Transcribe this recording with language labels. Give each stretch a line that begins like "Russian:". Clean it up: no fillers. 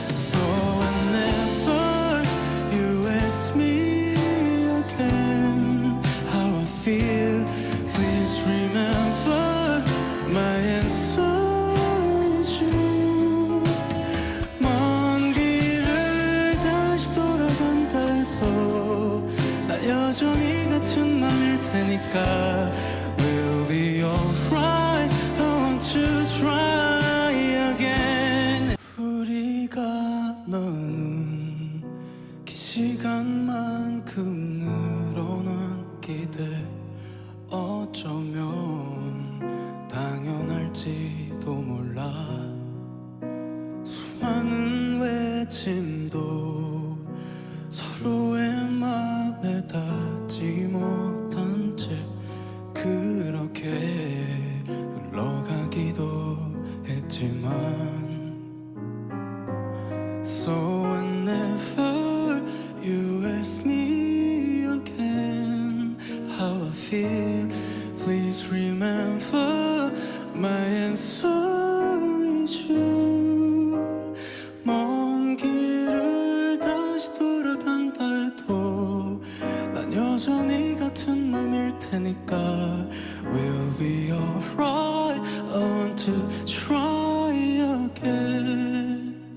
English: So whenever you ask me again how I feel, please remember my answer is you.
Korean: 먼 길을 다시 돌아간다 해도 나 여전히 같은 맘일 테니까
English: We'll be alright, I want to try again.
Korean: 우리가 나눈 긴 시간만큼 늘어난 기대 어쩌면 당연할지도 몰라. 수많은 외침도 서로의 맘에 닿지 못한 채 그렇게 흘러가기도 했지만
English: So whenever you ask me again how I feel, please remember my answer is you.
Korean: 먼 길을 다시 돌아간다 해도 난 여전히 같은 맘일 테니까
English: We'll be alright, I want to try again.